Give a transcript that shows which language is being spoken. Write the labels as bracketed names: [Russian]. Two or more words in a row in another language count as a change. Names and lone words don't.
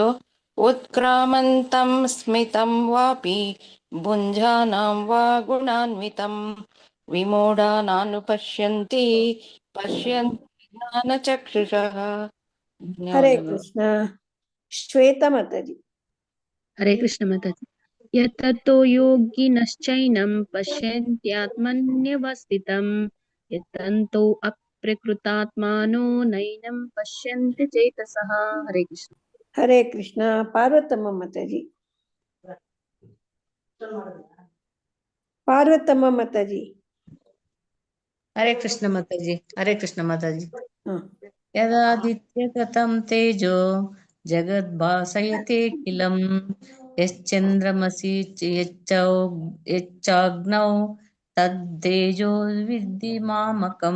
[Sanskrit] ಉತ್ಕ್ರಾಮಂತಂ ಸ್ಮಿತಂ ವಾಪಿ ಭುಂಜಾನಾಂ ವಾ ಗುಣಾನ್ವಿತಂ ವಿಮೂಢಾನಾನುಪಶ್ಯಂತಿ ಪಶ್ಯಂತಿ ಜ್ಞಾನಚಕ್ಷುಷಃ. [Kannada] ಹರೇ ಕೃಷ್ಣ. ಶ್ವೇತಾ ಮಾತಾಜಿ. ಹರೇ ಕೃಷ್ಣ ಮಾತಾಜಿ. [Sanskrit] ಯತತೋ ಯೋಗಿನಶ್ಚೈನಂ ಪಶ್ಯಂತ್ಯಾತ್ಮನ್ಯವಸ್ಥಿತಂ ಯತಂತೋ ಅಪ್ರಕೃತಾತ್ಮಾನೋ ನೈನಂ ಪಶ್ಯಂತಿ ಚೇತಸಃ. [Kannada] ಹರೇ ಕೃಷ್ಣ. ಹರೇ ಕೃಷ್ಣ. ಪಾರ್ವತಮ್ಮ ಮಾತಾಜಿ. ಪಾರ್ವತಮ್ಮ ಮಾತಾಜಿ. ಹರೇ ಕೃಷ್ಣ ಮಾತಾಜಿ. ಹರೇ ಕೃಷ್ಣ ಮಾತಾಜಿ. [Sanskrit] ಯದಾದಿತ್ಯಗತಂ ತೇಜೋ ಜಗದ್ಭಾಸಯತೆ ಕಿಲಂ ಯಶ್ಚಂದ್ರಮಸಿ ಯಚ್ಚಾಗ್ನೌ ತದ್ದೇಜೋ ವಿದ್ಧಿ ಮಾಮಕಂ.